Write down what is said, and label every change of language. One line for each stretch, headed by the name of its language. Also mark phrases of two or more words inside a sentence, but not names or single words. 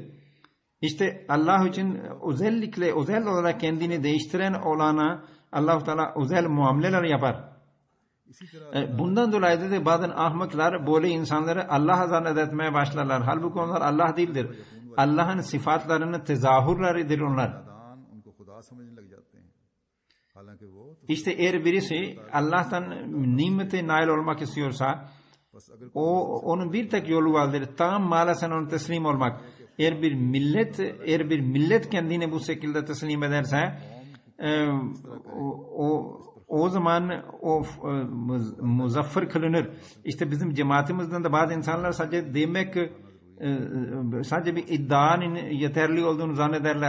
Turkish: İşte Allah için özel olarak kendini değiştiren olana Allah-u Teala özel muameleler yapar. Bundan dolayı da bazen ahmaklar böyle insanları Allah'a zannetmeye başlarlar. Halbuki onlar Allah değildir. Allah'ın sıfatlarının tezahürleridir onlar.
Hindi: नादान उनको खुदा समझने लग जाते हैं. हालांकि वो तो
Turkish: İşte eğer birisi Allah'tan nimete nail olmak istiyorsa
Hindi: बस अगर
Turkish: onun bir tek yolu vardır. Tam maalesef ona teslim olmak. Eğer bir millet kendini bu şekilde teslim ederse o zaman o muzaffer kılınır. İşte bizim cemaatimizden de bazı insanlar sadece sadece bir iddianın yeterli olduğunu zannederler.